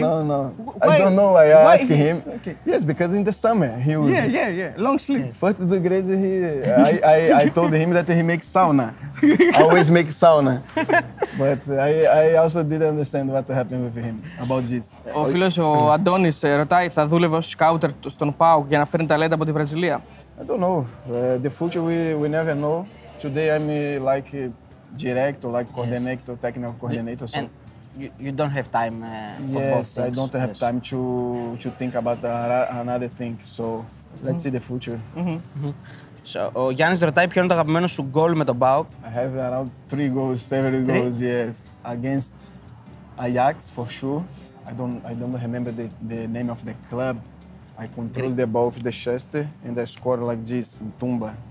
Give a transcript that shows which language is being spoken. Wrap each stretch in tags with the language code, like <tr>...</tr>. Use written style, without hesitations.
<en>No. Why? I don't know. I asked him. Okay. Yes, because in the summer he was. Yeah. Long sleeve. First degree, I told him that he makes sauna. Always makes sauna. But I also didn't understand what happened with him about this.</en> <el>Ο φίλος ο Αντώνης ρωτάει, θα δούλευε ως σκάουτερ στον ΠΑΟΚ για να φέρνει ταλέντα από τη Βραζιλία.</el> <en>I don't know. The future we never know. Today I'm like director, like coordinator, technical coordinator. So. And you don't have time for both things. I don't have time to think about another thing. So let's see the future.</en> <el>So, ο Γιάννης ρωτάει ποιο είναι το αγαπημένο σου γκολ με τον ΠΑΟΚ.</el> <en>I have around 3 goals, favorite goals, yes. Against Ajax for sure. I don't remember the name of the club. I control the ball with the chest and I score like this in Tumba.</en>